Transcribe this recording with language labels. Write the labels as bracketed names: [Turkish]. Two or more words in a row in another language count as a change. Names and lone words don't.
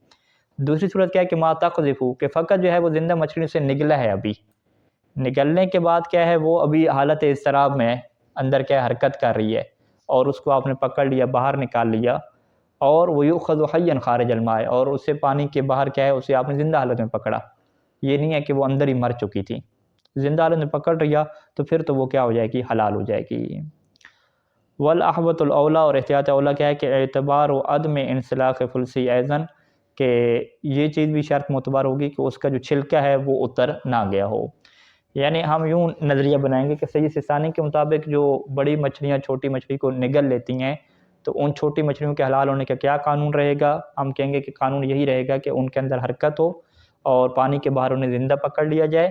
[Urdu] دوسری صورت کیا ہے کہ [Arabic] ما تقذفہ، [Urdu] کہ فقط جو ہے وہ زندہ مچھلی سے نگلا ہے، ابھی نگلنے کے بعد کیا ہے وہ ابھی حالت اضطراب میں اندر کیا حرکت کر رہی ہے، اور اس کو آپ نے پکڑ لیا، باہر نکال لیا، اور وہ [Arabic] یؤخذ حیا خارج الماء، [Urdu] اور اسے پانی کے باہر کیا ہے اسے آپ نے زندہ حالت میں پکڑا. یہ نہیں ہے کہ وہ اندر ہی مر چکی تھی، زندہ حالت میں پکڑ رہا تو پھر تو وہ کیا ہو جائے گی، حلال ہو جائے گی. [Arabic] والاحوط الاولیٰ، [Urdu] اور احتیاط اولیٰ کیا ہے کہ [Arabic] اعتبار و عدم انسلاخ فلسی ایزن، [Urdu] کہ یہ چیز بھی شرط معتبر ہوگی کہ اس کا جو چھلکا ہے وہ اتر نہ گیا ہو. یعنی ہم یوں نظریہ بنائیں گے کہ سید سیستانی کے مطابق جو بڑی مچھلیاں چھوٹی مچھلی کو نگل لیتی ہیں تو ان چھوٹی مچھلیوں کے حلال ہونے کا کیا قانون رہے گا؟ ہم کہیں گے کہ قانون یہی رہے گا کہ ان کے اندر حرکت ہو اور پانی کے باہر انہیں زندہ پکڑ لیا جائے.